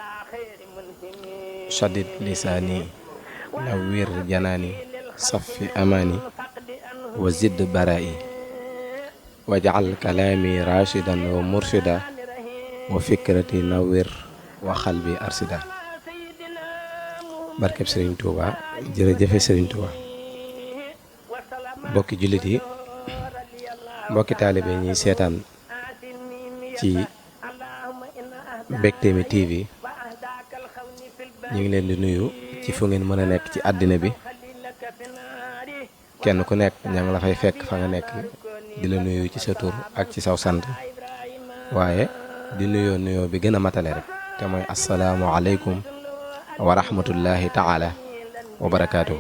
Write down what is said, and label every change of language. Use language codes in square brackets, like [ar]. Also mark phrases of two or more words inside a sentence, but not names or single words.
[ar] شدد لساني نوّر جناني صفي أماني وزد برائي واجعل كلامي راشدا ومرشدا وفكرتي نوّر وقلبي أرشدا. [wo] barkeb Serigne Touba jërëjëfe Serigne Touba. mbokki jullit yi mbokki taalibe ñi seetaan ci Mbectemi TV ñu ngi leen di nuyu ci fu ngeen mën a nekk ci àddina bi kenn ku nekk ña ngi la fay fekk fa nga nekk di la nuyu ci sa tur ak ci saw sant waaye di nuyoo bi gën a matale rek te mooy [ar] السلام عليكم ورحمة الله تعالى وبركاته.